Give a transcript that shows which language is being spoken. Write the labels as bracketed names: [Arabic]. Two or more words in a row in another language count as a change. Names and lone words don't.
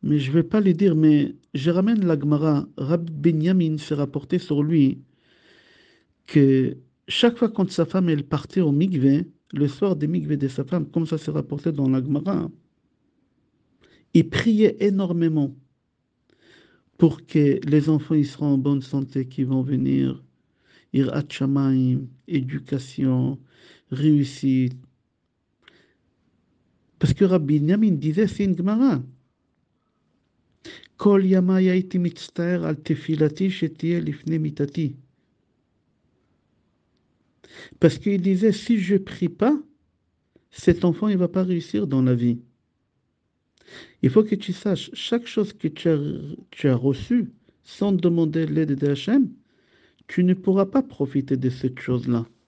[French] Mais je vais pas les dire, mais je ramène la Gemara. Rabbi Benyamin s'est rapporté sur lui que chaque fois quand sa femme elle partait au mikvé, le soir des mikvés de sa femme, comme ça s'est rapporté dans la Gemara, il priait énormément pour que les enfants ils seront en bonne santé, qui vont venir, [Hebrew] יראת שמים, [French] éducation, réussite. Parce que Rabbi Binyamin disait, c'est une Gemara. [Hebrew] כל ימיי הייתי מצטער על תפילתי שתהא לפני מיטתי. [French] Parce qu'il disait, si je prie pas, cet enfant il va pas réussir dans la vie. Il faut que tu saches, chaque chose que tu as reçue, sans demander l'aide de Hachem, tu ne pourras pas profiter de cette chose-là.